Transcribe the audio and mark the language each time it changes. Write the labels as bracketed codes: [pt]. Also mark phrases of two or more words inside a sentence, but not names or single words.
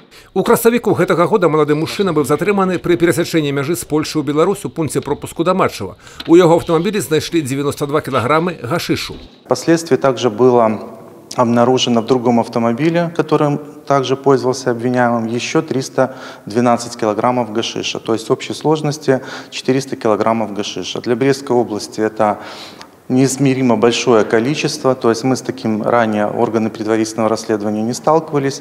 [be] У красавіку гэтага года малады мужчына быў затрыманы пры перасячэнні мяжы з Польшы ў Беларусь у пункце пропуску Даматчева. У яго аўтамабілі знайшлі 92 килограммы гашишу. [ru] Впоследствии также было обнаружено в другом автомобиле, которым также пользовался обвиняемым, еще 312 килограммов гашиша. То есть в общей сложности 400 килограммов гашиша. Для Брестской области это неизмеримо большое количество, то есть мы с таким ранее органы предварительного расследования не сталкивались.